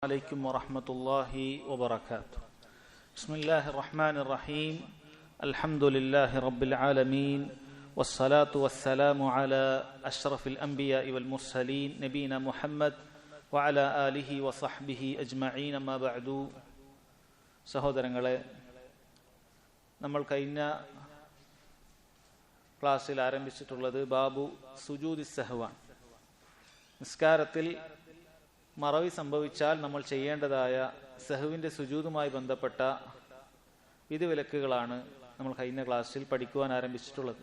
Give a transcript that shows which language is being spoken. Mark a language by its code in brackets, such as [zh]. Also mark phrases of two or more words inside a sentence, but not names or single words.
[ar] عليكم ورحمة الله وبركاته. بسم الله الرحمن الرحيم. الحمد لله رب العالمين والصلاة والسلام على أشرف الأنبياء والمرسلين نبينا محمد وعلى آله وصحبه أجمعين. ما بعد. [ml] സഹോദരങ്ങളെ, നമ്മൾ കഴിഞ്ഞ ക്ലാസ്സിൽ ആരംഭിച്ചിട്ടുള്ളത് [ar] باب سجود السهو. [ml] നിസ്കാരത്തിൽ മറവി സംഭവിച്ചാൽ നമ്മൾ ചെയ്യേണ്ടതായ സഹുവിൻ്റെ സുജൂദുമായി ബന്ധപ്പെട്ട വിധിവിലക്കുകളാണ് നമ്മൾ കഴിഞ്ഞ ക്ലാസ്സിൽ പഠിക്കുവാൻ ആരംഭിച്ചിട്ടുള്ളത്.